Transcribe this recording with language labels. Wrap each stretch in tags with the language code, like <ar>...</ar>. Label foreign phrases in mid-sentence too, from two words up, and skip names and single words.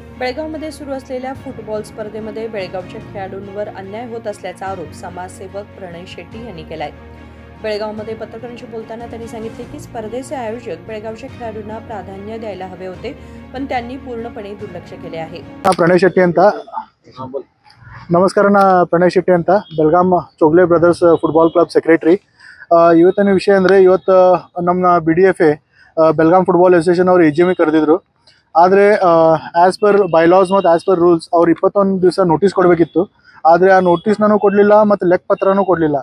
<mr>बेळगावमध्ये सुरू असलेल्या फुटबॉल स्पर्धेमध्ये बेळगावच्या खेळाडूंवर अन्याय होत असल्याचा आरोप समाजसेवक प्रणय शेट्टी यांनी केलाय। बेळगावमध्ये पत्रकारांशी बोलताना त्यांनी सांगितले की स्पर्धेचे आयोजक बेळगावच्या खेळाडूंना प्राधान्य द्यायला हवे होते, पण त्यांनी पूर्णपणे दुर्लक्ष केले आहे।</mr> <kn>प्रणय शेट्टी ಅಂತ ನಮಸ್ಕಾರ। ಪ್ರಣಯ್ ಶೆಟ್ಟಿ ಅಂತ ಬೆಳಗಾಂ ಚೋಗ್ಲೆ ಬ್ರದರ್ಸ್ ಫುಟ್ಬಾಲ್ ಕ್ಲಬ್ ಸೆಕ್ರೆಟರಿ। ಇವತ್ತಿನ ವಿಷಯ ಅಂದರೆ ಇವತ್ತು ನಮ್ಮ BDFA ಬೆಳಗಾಂ ಫುಟ್ಬಾಲ್ ಅಸೋಸಿಯೇಷನ್ ಅವರು AGM ಕರೆದಿದ್ರು। ಆದರೆ</kn> <en>as per bylaws</en> <kn>ಮತ್ತು</kn> <en>as per rules</en> <kn>ಅವ್ರು 21 ದಿವಸ ನೋಟಿಸ್ ಕೊಡಬೇಕಿತ್ತು, ಆದರೆ ಆ ನೋಟಿಸ್ನೂ ಕೊಡಲಿಲ್ಲ ಮತ್ತು ಲೆಕ್ಕ ಪತ್ರನೂ ಕೊಡಲಿಲ್ಲ।</kn>